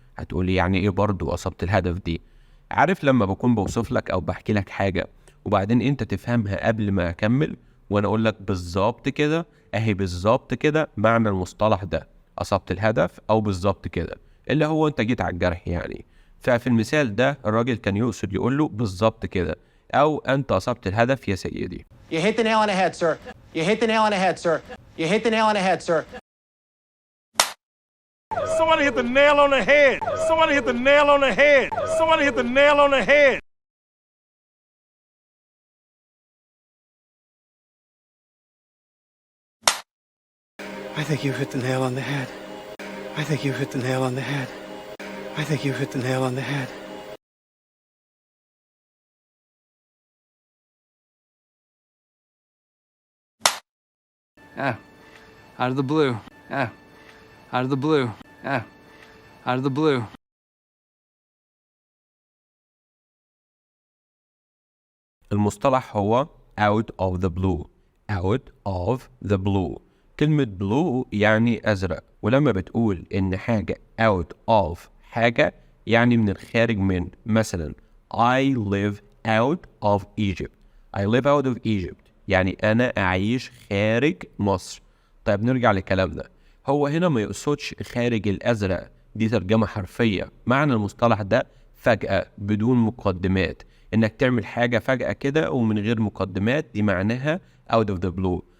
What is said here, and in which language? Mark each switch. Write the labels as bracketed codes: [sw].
[ar] هتقولي يعني إيه برضو أصبت الهدف دي؟ عارف لما بكون بوصف لك أو بحكي لك حاجة وبعدين أنت تفهمها قبل ما أكمل وأنا أقول لك بالظبط كده، أهي بالظبط كده معنى المصطلح ده، أصبت الهدف أو بالظبط كده، اللي هو أنت جيت على الجرح يعني. ففي المثال ده الراجل كان يقصد يقول له بالظبط كده، أو أنت أصبت الهدف يا سيدي. [en] You hit the nail on the head, sir. You hit the nail on the head, sir. You hit the nail on the head, sir. Somebody hit the nail on the head. Somebody hit the nail on the head. Somebody hit the nail on the head. I think you've hit the nail on the head. I think you've hit the nail on the head. I think you've hit the nail on the head. Out of the blue. Out of the blue. Out of the blue. [ar] المصطلح هو [en] out of the blue. out of the blue. [ar] كلمة blue يعني أزرق، ولما بتقول إن حاجة out of حاجة يعني من الخارج من. [en] مثلا I live out of Egypt. I live out of Egypt [ar] يعني أنا أعيش خارج مصر. طيب نرجع لكلامنا. هو هنا ما يقصدش خارج الأزرق، دي ترجمة حرفية. معنى المصطلح ده فجأة بدون مقدمات، إنك تعمل حاجة فجأة كده ومن غير مقدمات، دي معناها [en] out of the blue.